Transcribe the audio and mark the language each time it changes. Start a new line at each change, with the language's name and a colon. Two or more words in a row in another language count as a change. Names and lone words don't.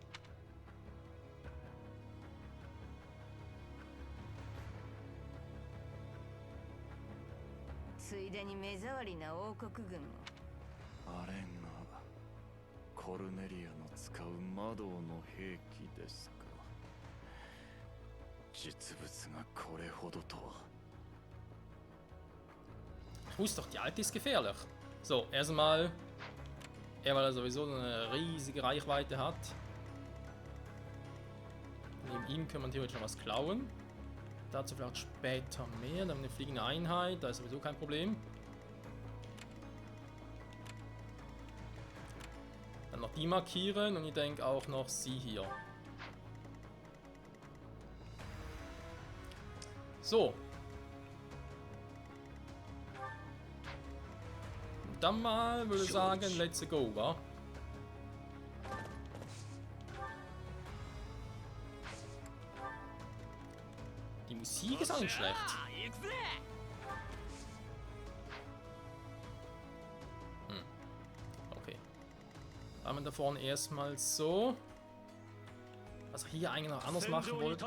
Japanese: ついでに目障りな王国軍も。あれがコルネリアの使う魔導の兵器ですか。実物がこれほどとは。
German: Ich wusste doch, die alte ist gefährlich. So, erstmal, weil er sowieso eine riesige Reichweite hat. Neben ihm können wir theoretisch noch was klauen. Dazu vielleicht später mehr. Dann haben wir eine fliegende Einheit, da ist sowieso kein Problem. Dann noch die markieren und ich denke auch noch sie hier. So. Und dann mal würde ich sagen,
English: let's go, wa?
German: Die Musik ist auch nicht schlecht. Okay. Haben wir da vorne erstmal so. Was ich hier eigentlich noch anders machen wollte.